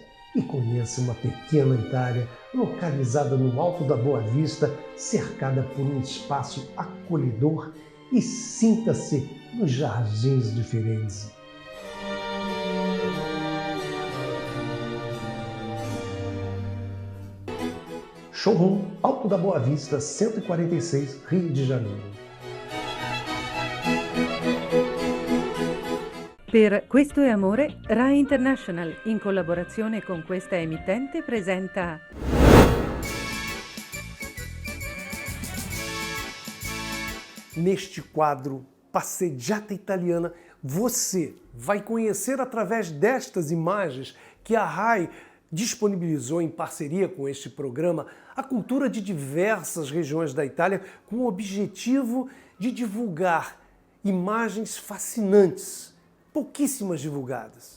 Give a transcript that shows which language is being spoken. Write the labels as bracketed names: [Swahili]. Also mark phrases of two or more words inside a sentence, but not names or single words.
[Portuguese] E conheça uma pequena Itália localizada no alto da Boa Vista, cercada por um espaço acolhedor, e sinta-se nos jardins de Firenze. Showroom Alto da Boa Vista, 146, Rio de Janeiro. [Italian] Per Questo è Amore, Rai International, in collaborazione con questa emittente, presenta [Portuguese] Neste quadro, Passeggiata Italiana, você vai conhecer através destas imagens que a RAI disponibilizou em parceria com este programa a cultura de diversas regiões da Itália com o objetivo de divulgar imagens fascinantes, pouquíssimas divulgadas.